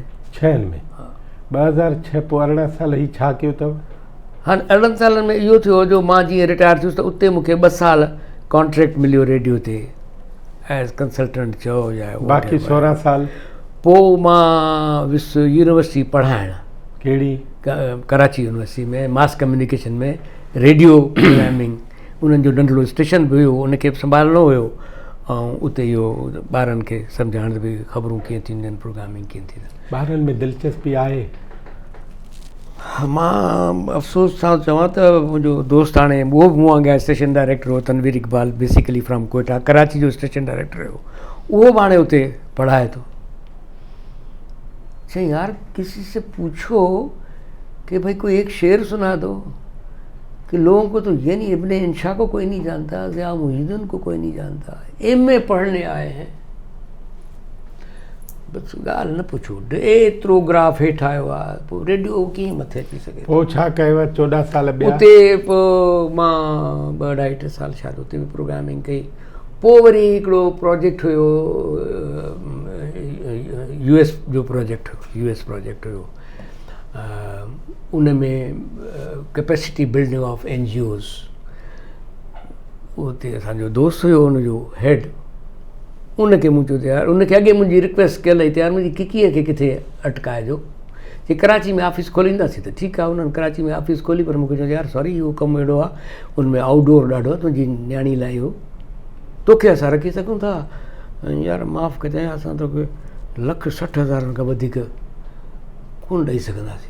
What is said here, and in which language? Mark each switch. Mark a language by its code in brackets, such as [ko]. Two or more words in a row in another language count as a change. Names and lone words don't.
[sd] 6 में? 2006 पोइ 18 साल ही छा कयो अथव? हाणे 18 सालनि में इहो थियो जो मां जीअं रिटायर थियुसि त उते मूंखे 2 साल कॉन्ट्रैक्ट मिलियो रेडियो ते [en] as consultant [sd] चओ या बाक़ी 16 साल पोइ मां वियुसि यूनिवर्सिटी पढ़ाइणु। कहिड़ी? कराची यूनिवर्सिटी में [en] mass communication [sd] में [en] radio programming. [sd] उन्हनि जो नंढिड़ो स्टेशन बि हुयो, उनखे बि संभालणो हुयो ऐं उते इहो ॿारनि खे सम्झाइण बि ख़बरूं कीअं थींदियूं आहिनि, प्रोग्रामिंग कीअं थींदी आहे। ॿारनि में दिलचस्पी आहे? मां अफ़सोस सां चवां त मुंहिंजो दोस्त हाणे उहो बि मूं वांगुरु [en] station director [sd] हो, तनवीर इकबाल, [en] basically from Quetta, [sd] कराची जो स्टेशन डायरेक्टर हुयो, उहो बि हाणे उते पढ़ाए थो। [ur] चई یار کسی سے پوچھو کہ بھائی کوئی ایک شعر سنا دو کہ لوگوں کو تو یہ نہیں، ابن انشا کو کوئی نہیں جانتا، ضیا محی الدین کو کوئی نہیں جانتا، ایم اے پڑھنے آئے ہیں, [sd] बस ॻाल्हि न पुछो, एतिरो ग्राफ हेठि आयो आहे, पोइ रेडियो कीअं मथे अची सघे। पोइ छा कयव 14 साल ॿिया? उते पोइ मां 2-2.5 साल शायदि उते बि प्रोग्रामिंग कई। पोइ वरी हिकिड़ो प्रोजेक्ट हुयो, यूएस जो प्रोजेक्ट हुयो, उन में [en] capacity building of NGOs. [sd] उते असांजो दोस्त हुयो उनजो हेड, उनखे मूं चयो त यार, उनखे अॻे मुंहिंजी रिक्वेस्ट कयल हुई त यार मुंहिंजी किकीअ खे किथे अटकाइजो, जे कराची में ऑफिस खोलींदासीं त ठीकु आहे। उन्हनि कराची में ऑफिस खोली, पर मूंखे चयो यार सॉरी इहो कमु अहिड़ो आहे, उनमें आउटडोर ॾाढो आहे, तुंहिंजी न्याणी लाइ इहो तोखे असां रखी सघूं था, यार माफ़ु कजांइ असां तोखे 1,60,000 खां वधीक कोन ॾेई सघंदासीं।